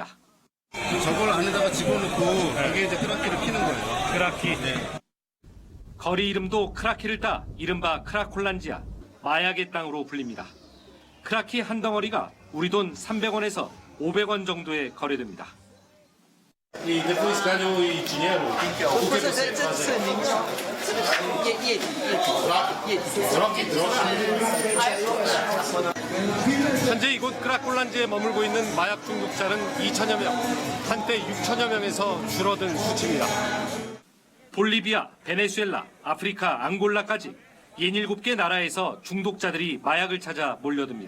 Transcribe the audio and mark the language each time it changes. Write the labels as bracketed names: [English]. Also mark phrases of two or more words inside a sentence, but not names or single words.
[Korean] 저걸 안에다가 집어넣고 여기에 이제 크라키를 피는 거예요. 크라키. 네. 거리 이름도 크라키를 따 이른바 크라콜란지아, 마약의 땅으로 불립니다. 크라키 한 덩어리가 우리 돈 300원에서 500원 정도에 거래됩니다. [Portuguese] E depois ganham o dinheiro. O que você faz? [Korean] 현재 이곳 크라콜란지에 머물고 있는 마약 중독자는 2천여 명, 한때 6천여 명에서 줄어든 수치입니다. 볼리비아, 베네수엘라, 아프리카, 앙골라까지 67개 나라에서 중독자들이 마약을 찾아 몰려듭니다.